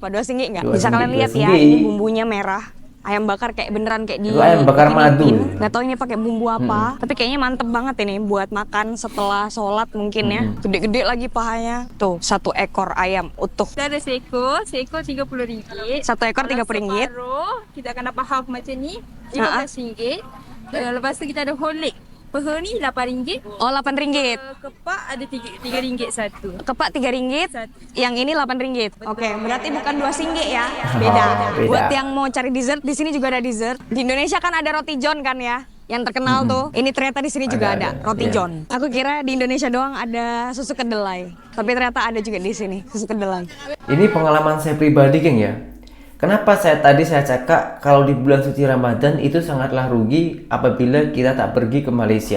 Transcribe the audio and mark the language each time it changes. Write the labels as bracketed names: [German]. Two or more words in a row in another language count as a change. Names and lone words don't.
[Indonesian] 2 singgit nggak? Bisa kalian lihat ya, ini bumbunya merah. Ayam bakar kayak beneran kayak di ayam bakar madu. Nggak tahu ini pakai bumbu apa, tapi kayaknya mantep banget ini buat makan setelah sholat mungkin ya. Gede-gede lagi pahanya. Tuh, 1 ekor ayam utuh. [Malay] Kita ada seekor RM30. 1 ekor RM30. Kita akan dapat half macam ni, RM15. Lepas tu kita ada [English] whole leg. [Malay] Peha ni RM8. Oh, RM8. Kepak ada RM3 satu. Kepak RM3, yang ini RM8. [Indonesian] Oke, berarti bukan 2 singgit ya. Beda. Buat yang mau cari dessert, di sini juga ada dessert. Di Indonesia kan ada roti john kan ya, yang terkenal tuh. Ini ternyata di sini juga ada roti john. Aku kira di Indonesia doang ada susu kedelai, tapi ternyata ada juga di sini susu kedelai. Ini pengalaman saya pribadi, geng ya. Kenapa saya cakap kalau di bulan suci Ramadan itu sangatlah rugi apabila kita tak pergi ke Malaysia.